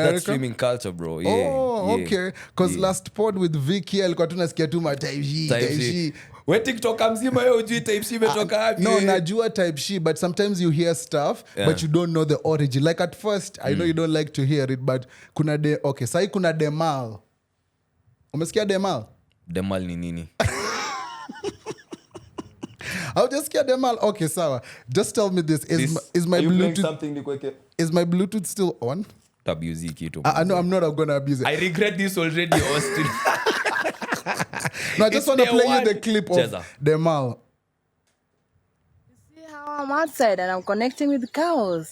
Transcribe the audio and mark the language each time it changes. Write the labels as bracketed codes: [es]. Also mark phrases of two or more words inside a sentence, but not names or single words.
[en] America? that streaming culture, bro. Yeah. Okay. Because last pod with Vicky [sw] alikuwa tunasikia tu ma [en] type shit. [sw] We TikTok mzima wewe hujui [en] type shit [sw] imetoka wapi? [en] No, najua type shit, but sometimes you hear stuff but you don't know the origin. Like at first, I know you don't like to hear it, but [sw] sahi kuna [en] Demal. [sw] Umesikia Demal? Demal ni nini? Haujasikia Demal? Okay, sawa. [en] Just tell me this. Is my Bluetooth still on? [sw] Abuse kitu. [en] No, I'm not going to abuse it. I regret this already, Austin. No, I just want to play you the clip of Demal. See how I'm outside and I'm connecting with cows.